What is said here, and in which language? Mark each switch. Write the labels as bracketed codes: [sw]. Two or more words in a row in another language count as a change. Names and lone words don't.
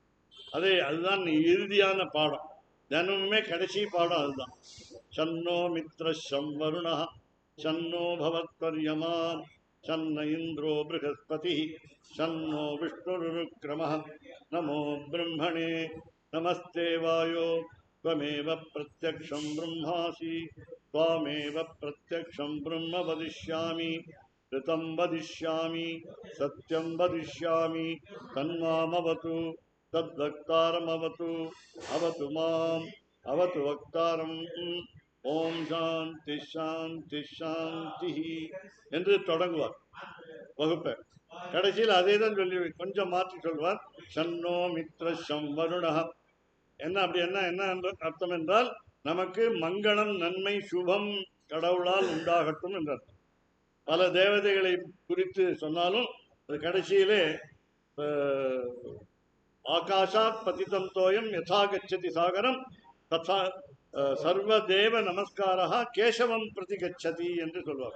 [ta] அதுதான் இறுதியான பாடம். தினமுமே கடைசி பாடம் அதுதான். [sa] शन्नो मित्र शंवरुणा शन्नो भवत्वर्यमा शन्न इन्द्रो बृहस्पति शन्नो विष्णुरुक्रमः नमो ब्रह्मणे नमस्ते वायो त्वमेव प्रत्यक्षं ब्रह्मासि त्वामेव प्रत्यक्षं ब्रह्म वदिष्यामि ऋतं वदिष्यामि सत्यं वदिष्यामि तन्मामवतु तद्वक्तारमवतु अवतु माम् अवतु वक्तारम् ॐ शान्ति शान्ति शान्ति [ta] என்று தொடங்குவார் வகுப்பை. கடைசியில் அதே தான் சொல்லி கொஞ்சம் மாற்றி சொல்வார். [sa] शन्नो मित्र शंवरुणा. [ta] என்ன அப்படி என்ன அர்த்தம் என்றால், நமக்கு மங்களம் நன்மை சுபம் கடவுளால் உண்டாகட்டும் என்றார். பல தேவதைகளை குறித்து சொன்னாலும் அது கடைசியிலே [sa] आकाशात् पतितं तोयं यथा गच्छति सागरम् तथा सर्वदेव नमस्काराः केशवं प्रति गच्छति [ta] என்று சொல்வார்.